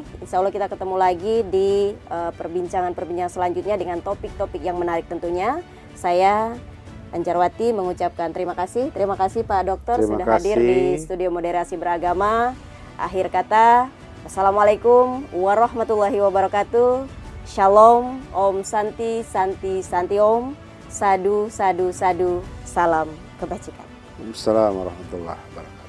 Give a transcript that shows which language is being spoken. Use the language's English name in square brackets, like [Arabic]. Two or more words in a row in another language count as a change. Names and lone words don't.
[Arabic] إن شاء الله [Indonesian] kita ketemu lagi di perbincangan-perbincangan selanjutnya dengan topik-topik yang menarik tentunya. Saya Anjarwati mengucapkan terima kasih. Terima kasih Pak Dokter sudah hadir di studio moderasi beragama. Akhir kata, [Arabic] السلام عليكم ورحمة الله وبركاته. [Indonesian] Shalom, [Sanskrit] ॐ शान्ति शान्ति शान्ति ॐ. साधु साधु साधु. [Indonesian] Salam kebajikan. [Arabic] السلام عليكم ورحمة الله وبركاته.